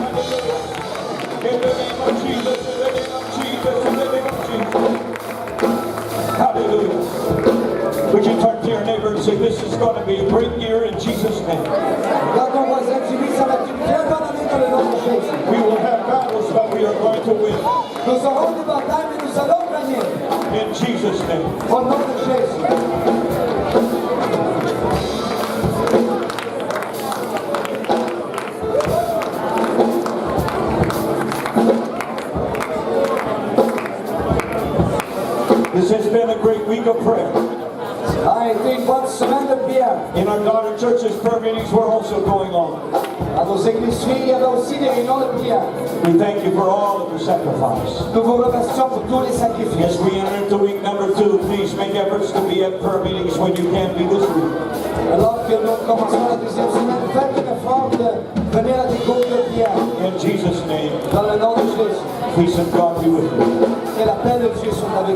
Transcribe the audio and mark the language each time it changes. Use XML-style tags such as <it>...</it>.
<en>In the name of Jesus, in the name of Jesus, in the name of Jesus. Hallelujah. Would you turn to your neighbor and say, this is going to be a great year in Jesus' name.</en> <fr>Regarde ton voisin, dis-lui, ça va être une très bonne année dans le nom de Jésus.</fr> <en>We will have battles, but we are going to win.</en> <fr>Nous aurons des batailles, mais nous allons gagner.</fr> <en>In Jesus' name.</en> <fr>Au nom de Jésus.</fr> <en>This has been a great week of prayer.</en> <fr>A été une bonne semaine de prière.</fr> <en>In our daughter churches, prayer meetings were also going on.</en> <fr>À nos églises filles, il y avait aussi des réunions de prière.</fr> <en>We thank you for all of your sacrifice.</en> <fr>Nous vous remercions pour tous les sacrifices.</fr> <en>As we enter into week number 2, please make efforts to be at prayer meetings when you can be this week.</en> <fr>Alors que nous commençons la deuxième semaine, faites un effort de venir à des groupes de prière.</fr> <en>Jesus' name,</en> <fr>Dans le nom de Jésus.</fr> <en>peace of God be with you.</en> <fr>Que la paix de Dieu soit avec</fr>